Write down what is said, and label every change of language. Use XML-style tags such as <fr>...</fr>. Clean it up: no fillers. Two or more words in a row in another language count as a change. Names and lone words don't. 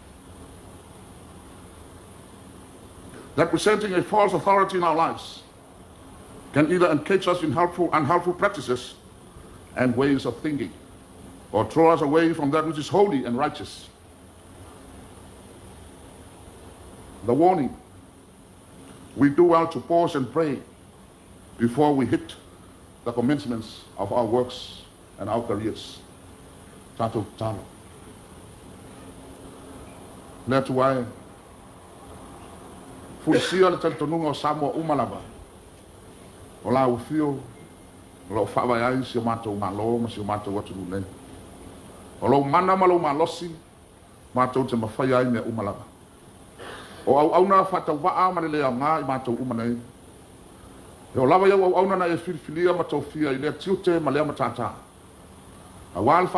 <en>That presenting a false authority in our lives can either engage us in unhelpful practices and ways of thinking, or throw us away from that which is holy and righteous. The warning: we do well to pause and pray before we hit the commencements of our works and our careers. Tato talo. That's why</en> <sm>fulisia le talitonuga o Samoa uma lava o laufio o loo faavaiai si o matou malo ma si o matou atu lulei o lou mana ma lou malosi matou te mawhai ai mea uma lava o auauna faatauvaa ma le leaogā i matou uma nei e o lava iau auauna na e filifilia ma taufia i lea tiute ma lea matatā auā le</sm>